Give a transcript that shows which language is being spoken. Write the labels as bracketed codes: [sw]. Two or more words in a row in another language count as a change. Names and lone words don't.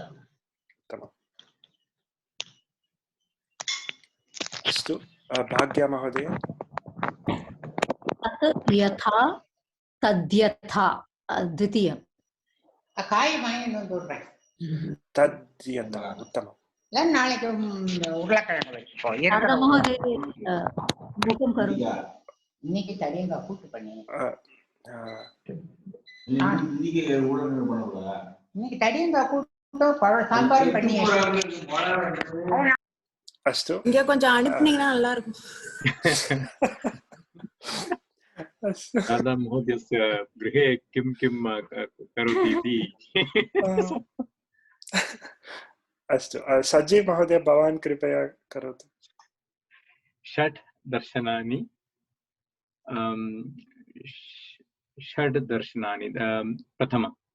[sa] उत्तमम्. अस्तु भाग्या महोदय. तत् यथा तद्यथा द्वितीयम्. तद्यथा उत्तमम्. [ta] நாளைக்கு உருளைக்கிழங்கு வச்சுப்போம். இன்னைக்கு தடியங்காய் கூட்டு பண்ணி இன்னைக்கு தடியங்காய் கூட்டு சாம்பார் பண்ணி [sa] अस्तु [ta] இங்க கொஞ்சம் அனுப்புனீங்கன்னா நல்லா இருக்கும். [sa] दादा महोदयस्य गृहे किं करोति इति अस्तु सजीव महोदय भवान् कृपया करोतु. षट् दर्शनानि प्रथमम्.